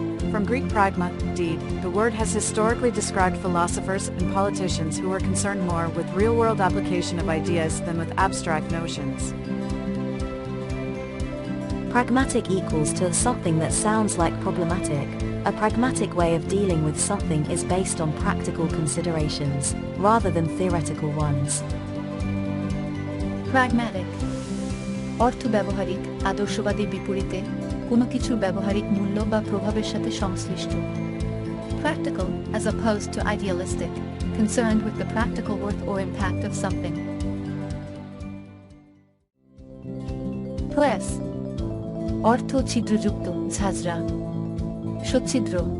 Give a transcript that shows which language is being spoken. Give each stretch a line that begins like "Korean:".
English: From Greek pragma, deed, the word has historically described philosophers and politicians who were concerned more with real-world application of ideas than with abstract notions. Pragmatic equals to something that sounds like problematic. A pragmatic way of dealing with something is based on practical considerations, rather than theoretical ones. Pragmatic.
Bangla: অর্থ ব্যবহারিক, আদর্শবাদী বিপরীতে, কোনো কিছুর ব্যবহারিক মূল্য বা প্রভাবের সাথে সংশ্লিষ্ট।
English: Practical, as opposed to idealistic, concerned with the practical worth or impact of something.
Bangla: Press. অর্থ ছিদ্রযুক্ত, ঝাঁঝরা। সচ্ছিদ্র.